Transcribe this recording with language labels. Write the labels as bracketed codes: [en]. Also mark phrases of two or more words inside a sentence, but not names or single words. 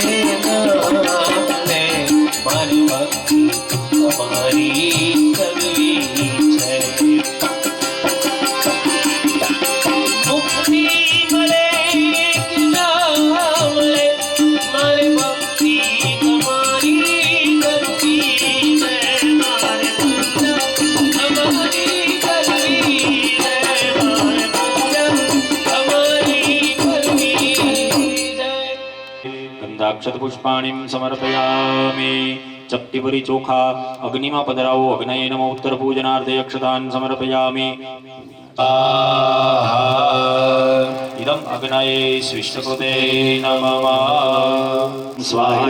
[gu] નામને મારી ભક્તિ તુમ્હારી કરવી છે મુક્તિ મળે કે નામને મારી ભક્તિ તુમ્હારી કરવી છે મારે પૂજા તુમ્હારી કરવી છે મારે પૂજા તુમ્હારી કરવી છે [sa] गंधाक्षत पुष्पाणिं समर्पयामि चक्तिपरि [gu] ચોખા અગ્નિમાં પધરાવો [sa] अग्नये नमो उत्तर पूजनार्थे अक्षतान् समर्पयामि इदम् अग्नये स्विष्टकृते नमः स्वाहा